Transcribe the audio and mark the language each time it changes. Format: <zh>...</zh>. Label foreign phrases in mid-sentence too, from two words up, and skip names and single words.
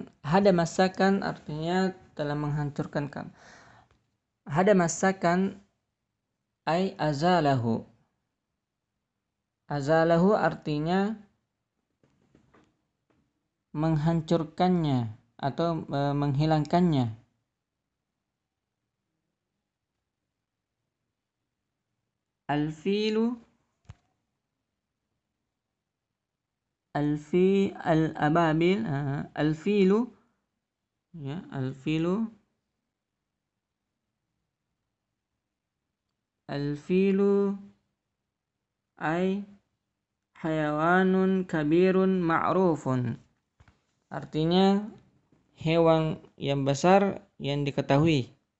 <bjn>Hadamassakan artinya telah menghancurkan.</bjn> <ar>هدم مسكن أي أزاله.</ar> <bjn>Azalahu artinya menghancurkannya atau menghilangkannya.</bjn> <ar>الفيل الأبابيل، الفيل يا، الفيل أي حيوان كبير معروف,</ar> <bjn>artinya hewan yang besar yang diketahui.</bjn>